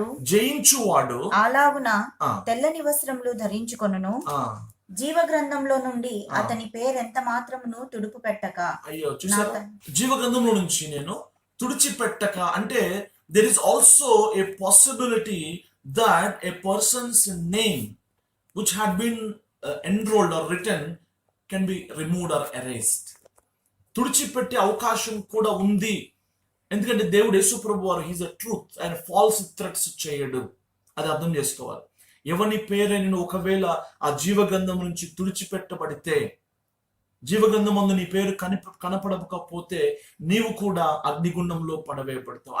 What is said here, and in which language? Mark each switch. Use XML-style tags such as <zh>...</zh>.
<te>జయించువాడు అలాగున తెల్లని వస్త్రములు ధరించుకొనును, జీవ గ్రంథంలో నుండి అతని పేరెంత మాత్రమును తుడుపు పెట్టక. అయ్యో, చూసారా? జీవ గ్రంథంలో నుంచి నేను తుడిచిపెట్టక అంటే</te> <en>there is also a possibility that a person's name which had been enrolled or written can be removed or erased.</en> <te>తుడిచిపెట్టే అవకాశం కూడా ఉంది. ఎందుకంటే దేవుడు యేసుప్రభు వారు</te> <en>he's a truth,</en> <te>ఆయన ఫాల్స్ థ్రెట్స్ చేయడు. అది అర్థం చేసుకోవాలి. ఎవరి పేరైన ఒకవేళ ఆ జీవ గ్రంథం నుంచి తుడిచిపెట్టబడితే, జీవగ్రంథం ముందు నీ పేరు కనపడకపోతే నీవు కూడా అగ్నిగుండంలో పడవేయబడతావు.</te>